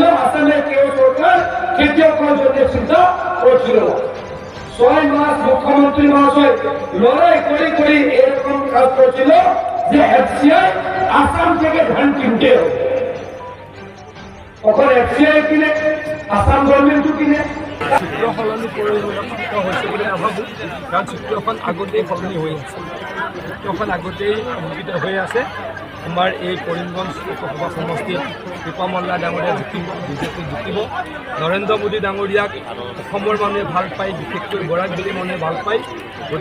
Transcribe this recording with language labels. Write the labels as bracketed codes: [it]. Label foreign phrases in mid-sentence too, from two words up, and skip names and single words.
[bn] আসামে কেউ সরকার খেতিয়কের জন্য চিন্তা করছিল না। 6 মাস মুখ্যমন্ত্রী মহাশয় লড়াই করে এরকম কাজ করছিল যে এফসিআই আসাম থেকে ধান কিনতে হবে। তখন এফসিআই কিনে, আসাম গভর্নমেন্টও কিনে। [as] চিত্র সলনি পৰিলক্ষিত হৈছে বুলি নাভাবোঁ, কাৰণ চিত্ৰখন আগতেই সলনি হৈ আছে। চিত্ৰখন আগতেই সংগীত হৈ আছে। আমাৰ এই কৰিমগঞ্জ লোকসভা সমষ্টিত কৃপা মল্লা ডাঙৰীয়া জিকিব, বিজেপি জিকিব। নৰেন্দ্ৰ মোদী ডাঙৰীয়াক অসমৰ মানুহে ভাল পায়, বিশেষকৈ বৰাক ভেলী মানুহে ভাল পায়।